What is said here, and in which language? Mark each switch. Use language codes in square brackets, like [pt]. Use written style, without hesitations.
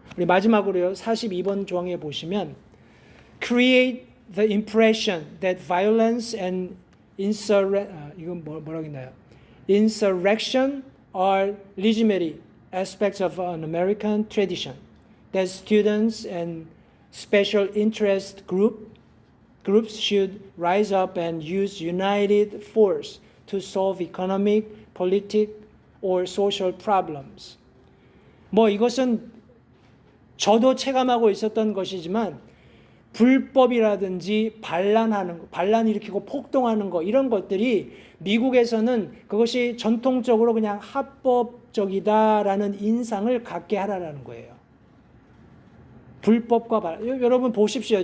[ko] 우리 마지막으로요 42번 조항에 보시면 [en] create the impression that violence and [ko] 이건 뭐라고 했나요? [en] Insurrection are legitimate aspects of an American tradition that students and special interest groups should rise up and use united force to solve economic, political, or social problems. [ko] 뭐 이것은 저도 체감하고 있었던 것이지만 불법이라든지 반란 일으키고 폭동하는 거 이런 것들이 미국에서는 그것이 전통적으로 그냥 합법적이다라는 인상을 갖게 하라는 거예요. 불법과 반란. 여러분 보십시오.